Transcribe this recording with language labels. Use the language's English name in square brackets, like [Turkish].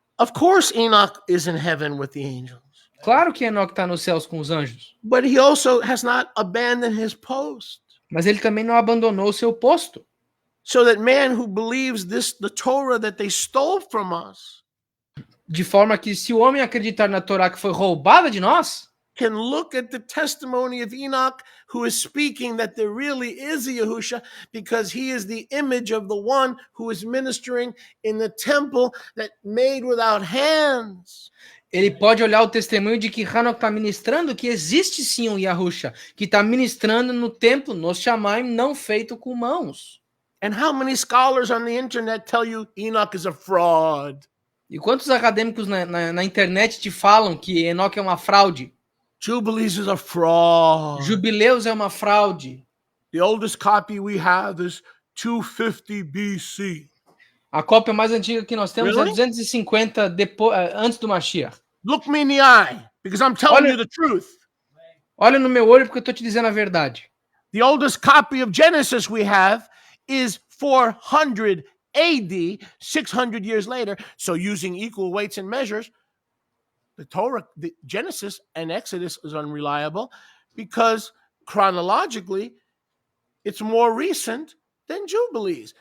[English] Of course, Enoch is in heaven with the angels. [Portuguese] Claro que Enoch está nos céus com os anjos. [English] But he also has not abandoned his post. [Portuguese] Mas ele também não abandonou o seu posto. [English] So that man who believes the Torah that they stole from us, [Portuguese] de forma que se o homem acreditar na Torá que foi roubada de nós, [English] can look at the testimony of Enoch, who is speaking that there really is a Yahusha, because he is the image of the one who is ministering in the temple that made without hands. [Portuguese] Ele pode olhar o testemunho de que Enoch está ministrando que existe sim um Yahusha, que está ministrando no templo, no Shamaim, não feito com mãos. [English] And how many scholars on the internet tell you Enoch is a fraud? [Portuguese] E quantos acadêmicos na internet te falam que Enoch é uma fraude? [English] Jubilees is a fraud. [Portuguese] Jubileus é uma fraude. [English] The oldest copy we have is 250 BC. [Portuguese] A cópia mais antiga que nós temos é 250 antes do Mashiach. [English] Look me in the eye, because I'm telling you the truth. [Portuguese] Olha no meu olho porque eu estou te dizendo a verdade. [English] The oldest copy of Genesis we have is 400 AD, 600 years later. So using equal weights and measures, the Torah, the Genesis and Exodus is unreliable because chronologically it's more recent than Jubilees.